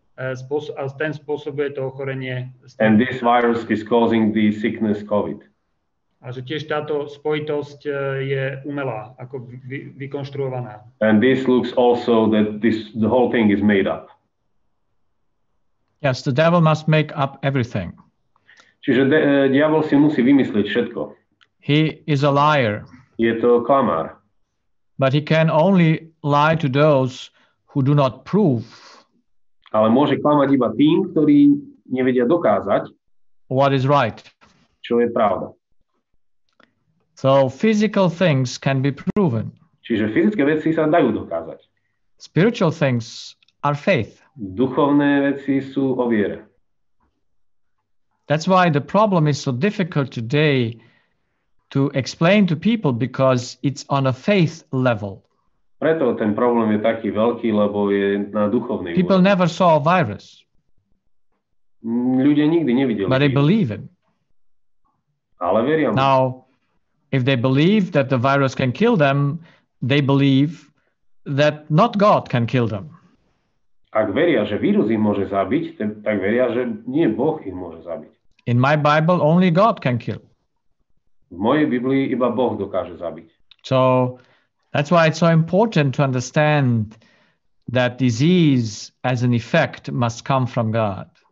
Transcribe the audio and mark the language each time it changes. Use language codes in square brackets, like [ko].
[sk] A ten spôsobuje to ochorenie. [en] And this virus is causing the sickness COVID. [sk] A že tiež táto spojitosť je umelá, ako vykonštruovaná. [en] And this looks also that the whole thing is made up. Yes, the devil must make up everything. [sk] Čiže diabol si musí vymyslieť všetko. [en] He is a liar. [sk] Je to klamár. [en] But he can only lie to those who do not prove. [sk] Ale môže klamať iba tým, ktorí nevedia dokázať, [en] what is right. [sk] Čo je pravda. [en] So physical things can be proven. [sk] Čiže fyzické veci sa dajú dokázať. [en] Spiritual things are faith. [sk] Duchovné veci sú o viere. [en] That's why the problem is so difficult today to explain to people, because it's on a faith level. [sk] Preto ten problém je taký veľký, lebo je na duchovnej úrovni. [en] People never saw a virus. [sk] Ľudia nikdy nevideli. [en] But they believe it. [sk] Ale veria mu. [en] Now, if they believe that the virus can kill them, they believe that not God can kill them. [sk] Ak veria, že vírus ich môže zabiť, tak veria, že nie Boh ich môže zabiť. [en] In my Bible, only God can kill. [sk] V mojej Biblii iba Boh dokáže zabiť. [en] So that's why it's so important to understand that disease as an effect must come from God.